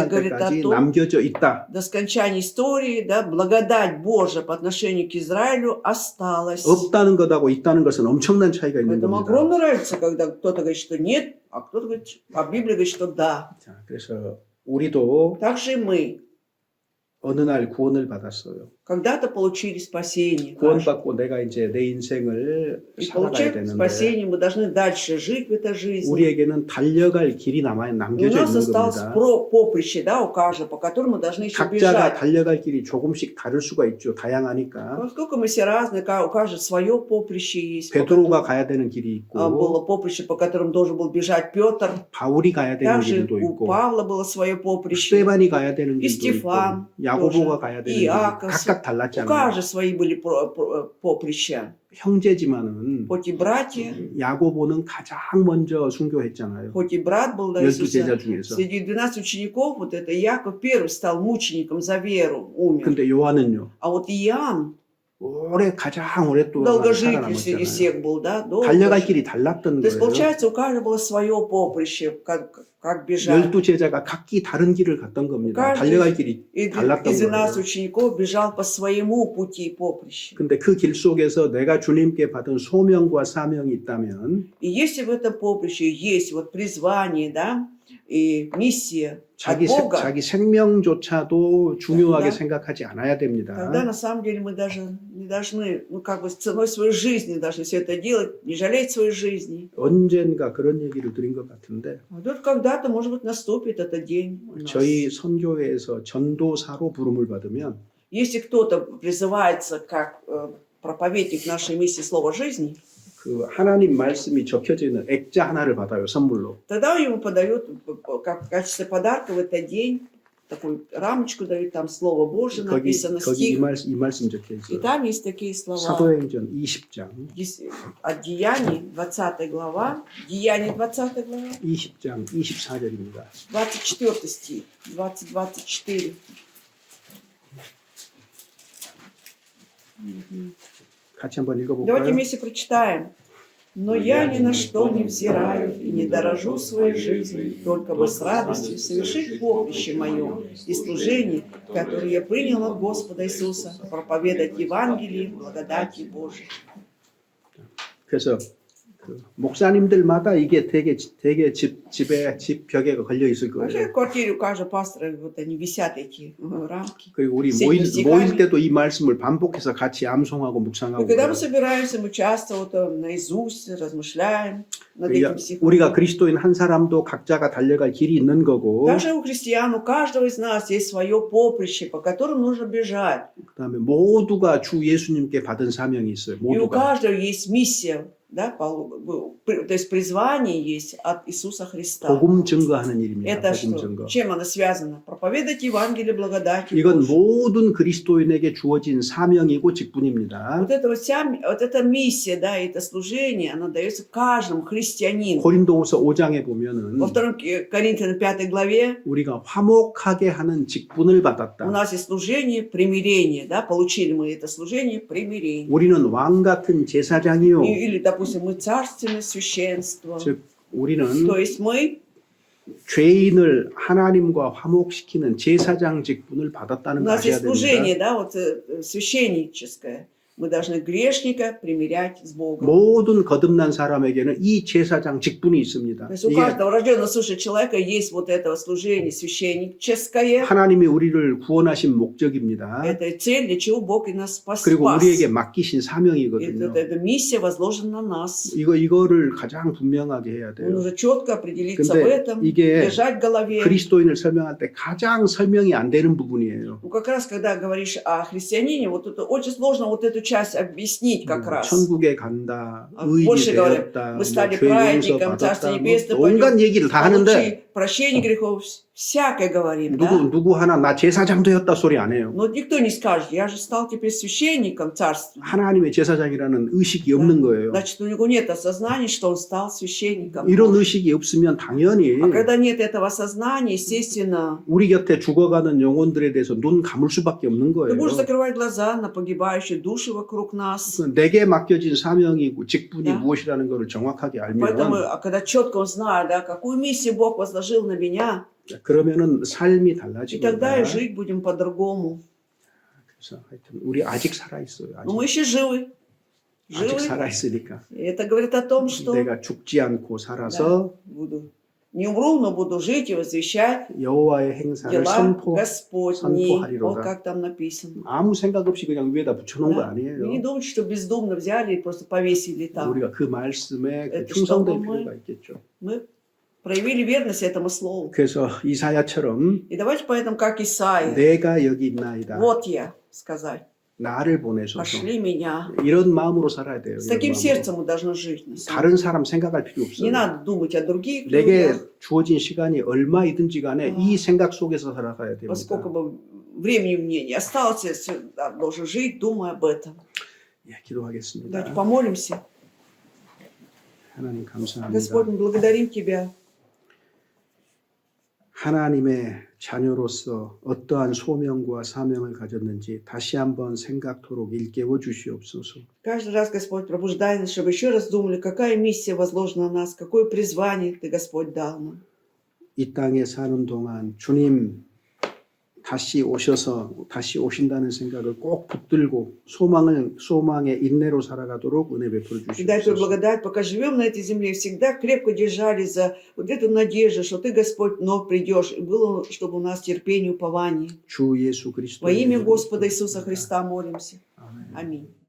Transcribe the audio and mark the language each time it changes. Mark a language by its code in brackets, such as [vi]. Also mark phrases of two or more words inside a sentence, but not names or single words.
[ru] Это говорит [ko] 때까지 [ru] о том, [ko] 남겨져 있다. [ru] до скончания истории, да, благодать Божия по отношению к Израилю осталась. [ko] 없다는 것하고 있다는 것은 엄청난 차이가 있는 [ru] Поэтому [ko] 겁니다. [ru] огромная разница, когда кто-то говорит, что нет, а кто-то говорит, а Библия говорит, что да. [ko] 자, 그래서 우리도 [ru] Так же и мы [ko] 어느 날 구원을 받았어요. [ru] когда-то получили спасение. [ko] 구원받고 내가 이제 내 인생을 [ru] И [ko] 살아가야 [ru] получив [ko] 되는데 [ru] спасение, мы должны дальше жить в этой жизни. [ko] 우리에게는 달려갈 길이 [ru] И у [ko] 남겨져 [ru] нас [ko] 있는 [ru] осталось [ko] 겁니다. [ru] поприще, да, у каждого, по которому мы должны еще [ko] 각자가 [ru] бежать. [ko] 달려갈 길이 조금씩 다를 수가 있죠. 다양하니까. [ru] Поскольку мы все разные, у каждого свое поприще есть. [ko] 베드로가 가야 되는 길이 [ru] Было [ko] 있고 [ru] поприще, по которому должен был бежать Петр. [ko] 바울이 가야 되는 [ru] Также [ko] 길도 [ru] у [ko] 있고 [ru] Павла было свое поприще. [ko] 스테반이 가야 되는 이 길도 있고 스테판 야고보가 [ru] тоже. [ko] 가야 되는 이 길도 [ru] Иаков. [ko] 각각 [ru] У [ko] 달랐잖아요. [ru] каждого свои были поприща. [ko] 형제지만은 [ru] Хоть и братья, [ko] 야고보는 가장 먼저 순교했잖아요. [ru] хоть и брат был до 12 Иисуса, [ko] 제자 중에서. [ru] среди 12 учеников, вот это Яков первый стал мучеником за веру, умер. [ko] 근데 요한은요. [ru] А вот Иоанн, [ko] 가장 오랫동안 [ru] долгожитель среди [ko] 살아남았잖아요. [ru] всех был, да? [ko] 달려갈 [ru] долго [ko] 길이 달랐던 [ru] То есть, [ko] 거예요. [ru] получается, у каждого было свое поприще, как бежать. [ko] 12제자가 각기 다른 길을 갔던 겁니다. [ru] каждый [ko] 달려갈 길이 [ru] из [ko] 달랐던 12 거예요. [ru] учеников бежал по своему пути и поприщу. [ko] 근데 그 길 속에서 내가 주님께 받은 소명과 사명이 있다면 [ru] И если в этом поприще есть вот призвание, да, и миссия от [ko] 자기 [ru] Бога, [ko] 생명조차도 중요하게 [ru] Да. [ko] 생각하지 않아야 됩니다. [ru] тогда на самом деле мы даже не должны, ну как бы ценой своей жизни должны все это делать, не жалеть своей жизни. [ko] 언젠가 그런 얘기를 드린 것 같은데 [ru] А тут когда-то, может быть, наступит этот день у нас. [ko] 저희 선교회에서 전도사로 부름을 받으면 [ru] Если кто-то призывается как проповедник нашей миссии Слова жизни, [ko] 그 하나님 말씀이 적혀져 있는 액자 하나를 받아요, 선물로. [ru] тогда ему подают, как в качестве подарка в этот день, такую рамочку дают, там Слово Божие написано, [ko] 거기 [ru] стих. [ko] 이 말씀 적혀 [ru] И [ko] 있어요. [ru] там есть такие слова. [ko] 사도행전 20장, [ru] От Деяний, 20 глава, Деяний 20 глава, [ko] 20장 24절입니다. [ru] 24 стих, 20-24. [ko] 같이 한번 [ru] Давайте [ko] 읽어볼까요? [ru] вместе прочитаем. «Но я ни на что не взираю и не дорожу своей жизнью, только бы с радостью совершить поприще мое и служение, которое я принял от Господа Иисуса, проповедать Евангелие благодати Божией». [ko] 그래서 그 목사님들마다 이게 되게 집 벽에 걸려 있을 [ru] Вообще [ko] 거예요. [ru] в квартире у каждого пастора вот они висят эти рамки. [ko] 그리고 우리 [ru] Сеть стихами. [ko] 모일 때도 이 말씀을 반복해서 같이 암송하고 [ru] И [ko] 묵상하고 [ru] когда [ko] 그래요. [ru] мы собираемся, мы часто вот наизусть размышляем над этим стихом. [ko] 우리가 그리스도인 한 사람도 각자가 달려갈 길이 있는 거고 [ru] Также у христиан, у каждого из нас есть свое поприще, по которому нужно бежать. [ko] 그다음에 모두가 주 예수님께 받은 사명이 있어요. [ru] И у [ko] 모두가. [ru] каждого есть миссия, да, то есть призвание есть от Иисуса Христа. [ko] 복음 증거하는 일입니다. [ru] Это [ko] 복음 [ru] что? [ko] 증거. [ru] Чем оно связано? Проповедать Евангелие благодати [ko] 이건 [ru] Божией. [ko] 모든 그리스도인에게 주어진 사명이고 직분입니다. [ru] Вот эта миссия, да, это служение, оно дается каждому христианину. [ko] 고린도후서 5장에 보면은 [ru] Во 2 Коринфянам 5 главе [ko] 우리가 화목하게 하는 직분을 [ru] у [ko] 받았다. [ru] нас есть служение примирения, да, получили мы это служение примирения. [ko] 우리는 왕 같은 제사장이요. [ru] Или, допустим, мы царственное священство. [ko] 즉 우리는 [ru] То есть мы [ko] 죄인을 하나님과 화목시키는 제사장 직분을 [ru] У [ko] 받았다는 거 [ru] нас [ko] 아셔야 [ru] есть [ko] 됩니다. [ru] служение, да, вот священническое. Мы должны грешника примирять с Богом. [ko] 모든 거듭난 사람에게는 이 제사장 직분이 있습니다. [ru] То есть у [ko] 이게 [ru] каждого рожденного свыше человека есть вот это служение священническое. [ko] 하나님이 우리를 구원하신 목적입니다. [ru] Это цель, для чего Бог и нас спас. [ko] 그리고 우리에게 [ru] И [ko] 맡기신 [ru] вот [ko] 사명이거든요. [ru] эта миссия возложена на нас. [ko] 이거를 가장 분명하게 해야 돼요. [ru] Нужно четко определиться в [ko] 근데 [ru] этом, [ko] 이게 [ru] держать в голове. [ko] 그리스도인을 설명할 때 가장 설명이 안 되는 부분이에요. [ru] Ну, как раз, когда говоришь о христианине, вот это очень сложно вот эту часть объяснить как раз. [ko] 천국에 간다, [ru] больше [ko] 의인이 [ru] говорят, [ko] 되었다, [ru] мы стали [ko] 죄 용서 [ru] праведником, [ko] 받았다, [ru] Царство Небесное [ko] 온갖 [ru] пойдем, [ko] 얘기를 다 하는데 [ru] получи прощение грехов, Всякое говорим, да? [ko] 누구 하나 나 제사장 되었다 소리 안 해요. [ru] Но никто не скажет, я же стал теперь священником царственным. [ko] 하나님의 제사장이라는 의식이 없는 거예요. [ru] Значит, у него нет осознания, что он стал священником. [ko] 이런 의식이 없으면 당연히 [ru] А когда нет этого осознания, естественно, [ko] 우리 곁에 죽어가는 영혼들에 대해서 눈 감을 수밖에 없는 [ru] ты [ko] 거예요. [ru] будешь закрывать глаза на погибающие души вокруг нас. [ko] 내게 맡겨진 사명이고 직분이 [ru] Да. [ko] 무엇이라는 것을 정확하게 [ru] Поэтому, [ko] 알면 [ru] когда четко узнаю, да, какую миссию Бог возложил на меня, [ko] 그러면은 삶이 [ru] и [ko] 달라집니다. [ru] тогда и жить будем по-другому. [ko] 그래서 하여튼 우리 아직 살아 있어요. [ru] Но мы еще живы. [ko] 아직 [ru] Живы. [ko] 살아 있으니까 [ru] И это говорит о том, что [ko] 내가 죽지 않고 살아서 [ru] буду, не умру, но буду жить и возвещать [ko] 여호와의 행사를 [ru] дела Господни. [ko] 선포하리로다. [ru] Вот как там написано. [ko] 아무 생각 없이 그냥 위에다 붙여놓은 거 [ru] Да. Вы не [ko] 아니에요. [ru] думайте, что бездумно взяли и просто повесили там. [ko] 우리가 그 말씀에 그 [ru] Это [ko] 충성될 [ru] чтобы мы- [ko] 필요가 있겠죠. [ru] Мы проявили верность этому слову. [ko] 그래서 이사야처럼 [ru] И давайте поэтому, как Исаия, [ko] 내가 여기 있나이다. [ru] вот я, сказать, [ko] 나를 보내소서. [ru] пошли меня. [ko] 이런 마음으로 살아야 돼요. [ru] С [ko] 이런 [ru] таким [ko] 마음으로. [ru] сердцем мы должны жить. На самом [ko] 다른 사람 생각할 필요 [ru] деле. Не [ko] 없어요. [ru] надо думать о других [ko] 내게 [ru] людях, [ko] 주어진 시간이 얼마이든지 간에 이 생각 속에서 살아가야 됩니다. [ru] поскольку бы времени мне не осталось, я всегда должен жить, думая об этом. [ko] 예, 기도하겠습니다. [ru] Давайте помолимся. [ko] 하나님 감사합니다. [ru] Господь, мы благодарим Тебя. [ko] 하나님의 자녀로서 어떠한 소명과 사명을 가졌는지 다시 한번 생각토록 일깨워 주시옵소서. [ru] Каждый раз, Господь, пробуждай нас, чтобы еще раз думали, какая миссия возложена на нас, какое призвание Ты, Господь, дал нам. [ko] 이 땅에 사는 동안 주님 다시 오신다는 생각을 꼭 붙들고 소망의 인내로 살아가도록 은혜 베풀어 [ru] И дай Твою [ko] 주시옵소서. [ru] благодать, пока живем на этой земле, всегда крепко держались за вот эту надежду, что Ты, Господь, вновь придешь. И было, чтобы у нас терпение, упование. [ko] 주 예수 그리스도 [ru] Во имя Господа Иисуса Христа молимся. [ko] 아멘. [ru] Аминь.